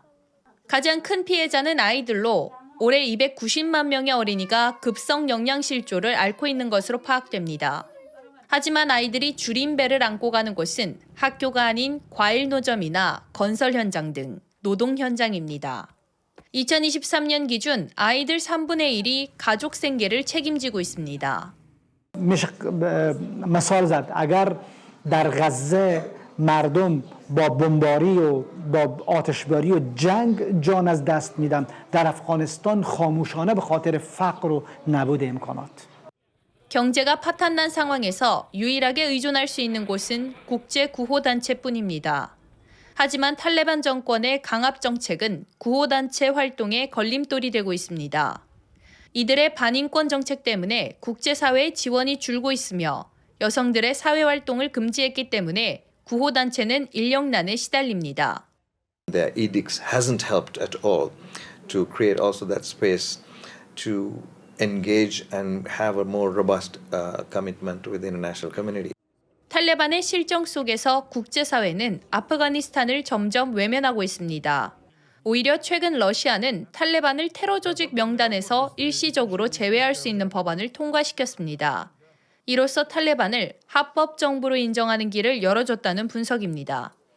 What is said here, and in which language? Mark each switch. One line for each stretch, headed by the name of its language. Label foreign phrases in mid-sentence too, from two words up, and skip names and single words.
Korean: 가장 큰 피해자는 아이들로 올해 290만 명의 어린이가 급성 영양실조를 앓고 있는 것으로 파악됩니다. 하지만 아이들이 줄인 배를 안고 가는 곳은 학교가 아닌 과일 노점이나 건설 현장 등 노동 현장입니다. 2023년 기준 아이들 3분의 1이 가족 생계를 책임지고 있습니다.
Persian: میشه مثال زد اگر در غزه مردم با بمباری و با آتشباری و جنگ جان از دست میدن در افغانستان خاموشانه به خاطر فقر و نبود امکانات
Korean: 경제가 파탄난 상황에서 유일하게 의존할 수 있는 곳은 국제구호단체뿐입니다. 하지만 탈레반 정권의 강압 정책은 구호단체 활동에 걸림돌이 되고 있습니다. 이들의 반인권 정책 때문에 국제사회의 지원이 줄고 있으며 여성들의 사회활동을 금지했기 때문에 구호단체는 인력난에 시달립니다.
English: Their edicts hasn't helped at all to create also that space to engage and have a more robust commitment with the international community.
Korean: 탈레반의 실정 속에서 국제사회는 아프가니스탄을 점점 외면하고 있습니다. 오히려 최근 러시아는 탈레반을 테러 조직 명단에서 일시적으로 제외할 수 있는 법안을 통과시켰습니다. 이로써 탈레반을 합법 정부로 인정하는 길을 열어줬다는 분석입니다.